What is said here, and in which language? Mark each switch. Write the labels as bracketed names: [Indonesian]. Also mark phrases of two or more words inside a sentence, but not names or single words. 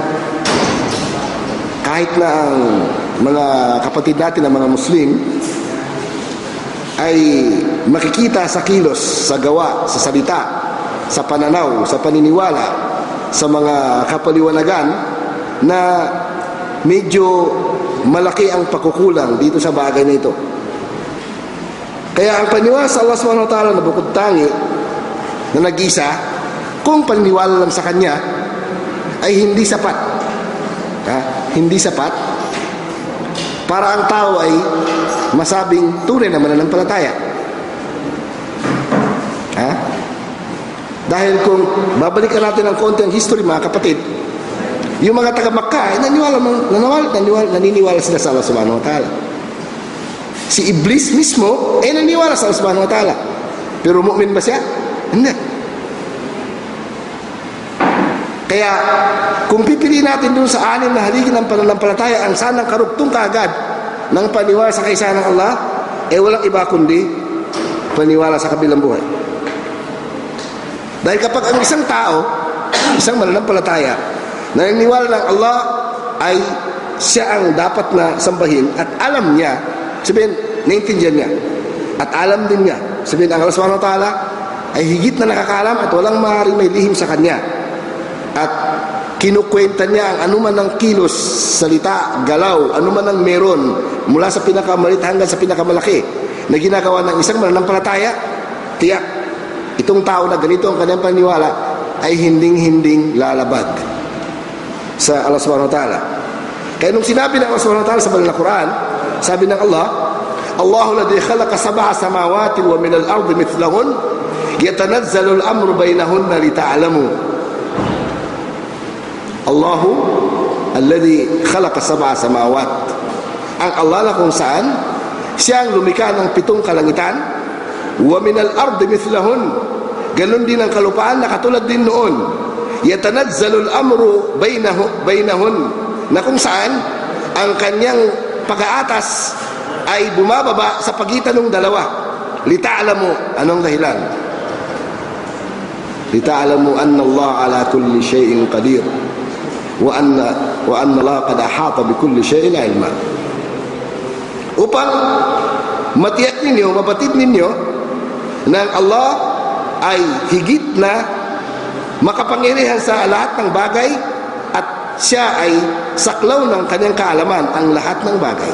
[Filipino] Kahit na ang mga kapatid natin, ang mga Muslim, ay makikita sa kilos, sa gawa, sa salita, sa pananaw, sa paniniwala, sa mga kapaliwanagan na medyo malaki ang pagkukulang dito sa bagay na ito. Kaya ang paniwala sa Allah [Arabic] سبحانه وتعالى [Filipino] na bukod tangi, na nag-isa, kung paniniwala lang sa Kanya, ay hindi sapat. Hindi sapat para ang tao ay masabing tunay na mananampalataya. Dahil kung babalikan natin ng konti ang history, mga kapatid, yung mga taga-Makkah ay naniniwala sila sa Allah [Arabic] سبحانه وتعالى. [Filipino] Si Iblis mismo ay naniniwala sa Allah [Arabic] سبحانه وتعالى. [Filipino] Pero mu'min ba siya? Hindi. Kaya kung pipiliin natin dun sa 6 na haligi ng pananampalataya ang sanang karugtong kaagad ng paniwala sa kaisa ng Allah, walang iba kundi paniwala sa kabilang buhay. Dahil kapag ang isang tao, isang mananampalataya, naniniwala ng Allah ay siya ang dapat na sambahin at alam niya, sabihin, naintindihan niya, at alam din niya, sabihin, ang Allah [Arabic] سبحانه وتعالى [Filipino] ay higit na nakakaalam at walang maaaring may lihim sa Kanya. At kinukwenta niya ang anuman ng kilos, salita, galaw, anuman ng meron, mula sa pinakamaliit hanggang sa pinakamalaki, na ginagawa ng isang mananampalataya, tiyak, itong tao na ganito ang kanyang paniniwala ay hinding-hinding lalabag sa Allah [Arabic] سبحانه وتعالى. [Filipino] Kaya nung sinabi ng [Arabic] Allah سبحانه وتعالى [Filipino] sa banal na Quran, sabi ng Allah, [Arabic] الله الذي خلق سبع سماوات ومن الأرض مثلهن يتنزل الأمر بينهن لتعلموا. الله الذي خلق سبع سماوات. [Filipino] Ang Allah na kung saan siya ang lumikha ng 7 kalangitan, [Arabic] ومن الأرض مثلهن, [Filipino] ganun din ang kalupaan na katulad din noon. [Arabic] يتنزل الأمر بينهن, [Filipino] na kung saan ang kanyang pag-aatas ay bumababa sa pagitan ng dalawa. Lita'lamu, anong dahilan? [Arabic] لتعلموا أن الله على كل شيء قدير. وأن الله قد أحاط بكل شيء علما. [Filipino] Upang matiyak ninyo, mabatid ninyo na ang Allah ay higit na makapangyarihan sa lahat ng bagay at siya ay saklaw ng kanyang kaalaman ang lahat ng bagay.